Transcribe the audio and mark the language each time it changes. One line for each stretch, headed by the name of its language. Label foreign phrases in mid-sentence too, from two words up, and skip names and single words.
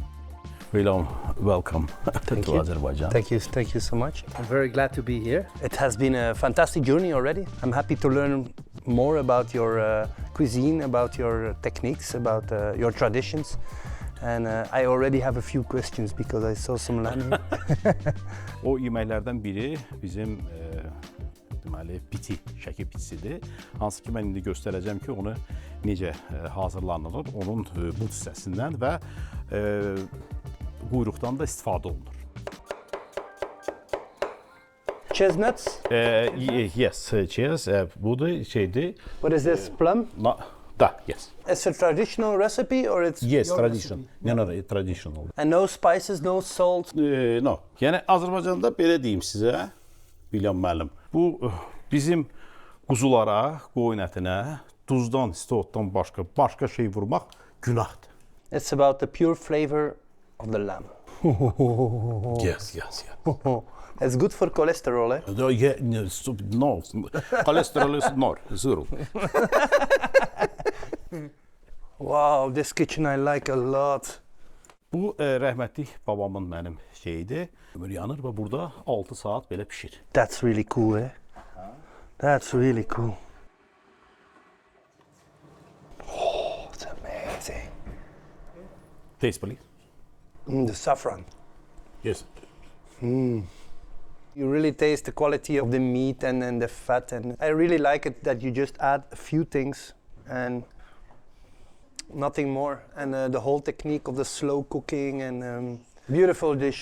English: Willem, welcome to Azerbaijan. Thank you so much. I'm very glad to be here. It has been a fantastic journey already. I'm happy to learn more about your cuisine, about your techniques, about your traditions. And I already have a few questions because I saw some lamb.
Azerbaijani: O yeməklərdən biri bizim deməli piti, şəkil pitisidir. Hansı ki mən indi göstərəcəm ki, onu necə hazırlanılır, onun but hissəsindən və quyruqdan da istifadə olunur.
English: Chestnuts? Yes, cheers.
Azerbaijani: Budur şeydir.
English: What is this, plum? Yes. It's a traditional recipe or it's Yes, your tradition. recipe? No, traditional. And no spices, no salt? No.
Azerbaijani: Yəni Azərbaycanda belə deyim sizə, Willem müəllim. Bu bizim quzulara, qoyun ətinə duzdan, istiotdan başqa şey vurmaq günahdır.
English: It's about the pure flavor of the lamb. Yes. It's good for cholesterol, eh? No. Cholesterol is zero. Wow, this kitchen I like a lot.
Azerbaijani: Bu rəhmətlik babamın mənim şeyidir. Ömür yanır və burada 6 saat belə pişir.
English: That's really cool, eh? That's really cool. Oh, it's amazing. Taste please. The saffron. Yes. You really taste the quality of the meat and the fat, and I really like it that you just add a few things and nothing more, and the whole technique of the slow cooking and beautiful dish.